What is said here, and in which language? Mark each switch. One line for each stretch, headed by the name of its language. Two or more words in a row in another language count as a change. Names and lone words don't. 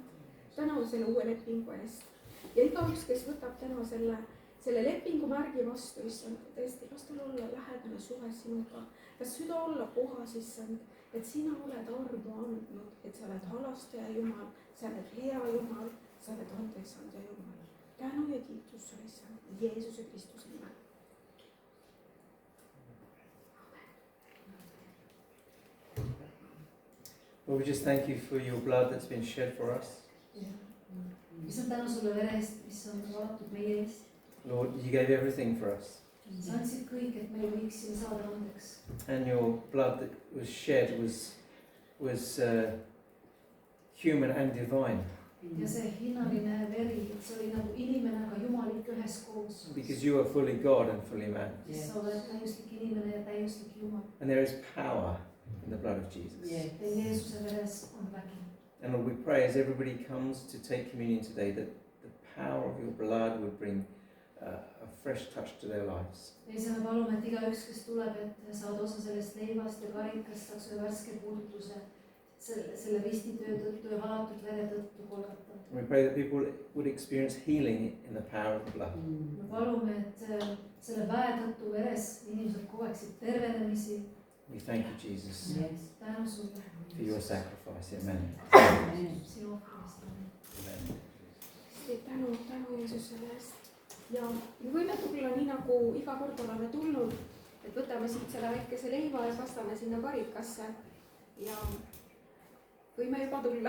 Estonian: Täname selle uue lepingu eest. Ja igaüks, kes võtab täna selle lepingu märgi vastu, Issand, tõesti, kas tal olla lähedane suhe sinuga, kas süda olla puhas, Issand, et sina oled armu andnud, et sa oled halastaja Jumal, sa oled hea Jumal, sa oled andeksandja Jumal. Tänu ja kiitus sulle, Issand, Jeesuse Kristuse nimel.
English: Lord, we just thank you for your blood that's been shed for us.
Estonian: Mis on tänu sulle vere eest, mis on valatud meie eest.
English: Lord, you gave everything for us.
Estonian: Sa andsid kõik, et me võiksime saada andeks.
English: And your blood that was shed was human and divine.
Estonian: Ja see hinnaline veri, see oli nagu inimene, aga jumalik üheskoos.
English: Because you are fully God and fully man.
Estonian: Sa oled täiuslik inimene ja täiuslik Jumal.
English: And there is power in the blood of Jesus.
Estonian: Ja Jeesuse veres on vägi.
English: And Lord, we pray as everybody comes to take communion today that the power of your blood would bring a fresh touch to their lives.
Estonian: Ja me palume, et igaüks, kes tuleb, et saada osa sellest leivast ja karikast, saaks ühe värske puudutuse selle ristitöö tõttu ja valatud vere tõttu kolgata.
English: We pray that people would experience healing in the power of the blood.
Estonian: Me palume, et selle väe tõttu veres inimesed koeksid tervenemisi.
English: We thank you, Jesus,
Estonian: Tänu sulle.
English: for your sacrifice. Amen.
Estonian: Sinu ohvrimist. Amen. Tänu Jeesus selle eest. Ja me võime tulla nii nagu iga kord oleme tulnud, et võtame siit selle väikese leiva ja kastame sinna karikasse ja võime juba tulla.